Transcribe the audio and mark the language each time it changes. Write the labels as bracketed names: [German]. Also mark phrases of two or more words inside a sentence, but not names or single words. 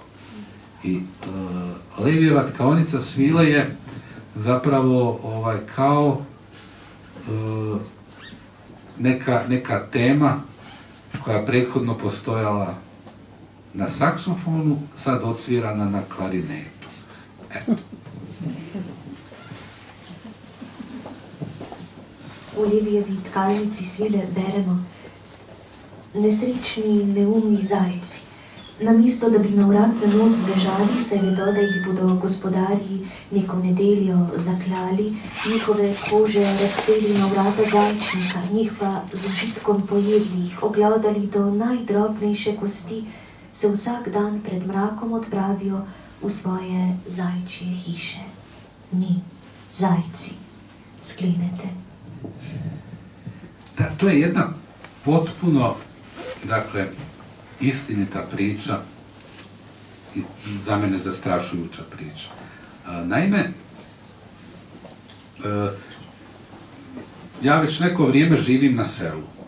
[Croatian] I Levijeva tkaonica svile je zapravo kao neka tema koja prethodno postojala na saksofonu, sad odsvirana na klarinetu. Eto. [Slovenian] V Levijevi tkalnici svile beremo: nesrečni, neumni zajci. Namesto, da bi na vrat na nos zbežali, se vedo, da jih bodo gospodarji neko nedeljo zaklali, njihove kože razpeli na vrata zajčnika, njih pa z užitkom pojedli, jih oglodali do najdrobnejše kosti, se vsak dan pred mrakom odpravijo v svoje zajčje hiše. Mi, zajci, sklenete. [Croatian] Da, to je jedna potpuno, istinita priča i za mene zastrašujuća priča. Naime, ja već neko vrijeme živim na selu.